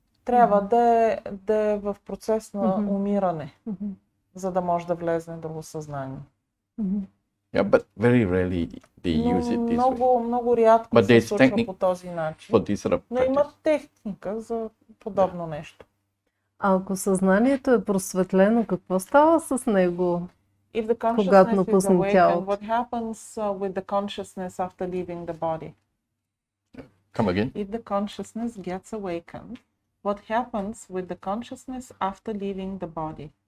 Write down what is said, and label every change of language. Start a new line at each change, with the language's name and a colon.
Bulgarian: Трябва да е в процес на умиране, за да може да влезне в друго съзнание.
English: Yeah, but very rarely they use it this way.
Bulgarian: Много рядко се случва по този начин. Но има техника за подобно нещо. А ако съзнанието е просветлено, какво става с него, когато напусне тялото?
English: What happens with the consciousness after leaving the body? Come again? If the consciousness gets awakened, what happens with the consciousness after leaving the body?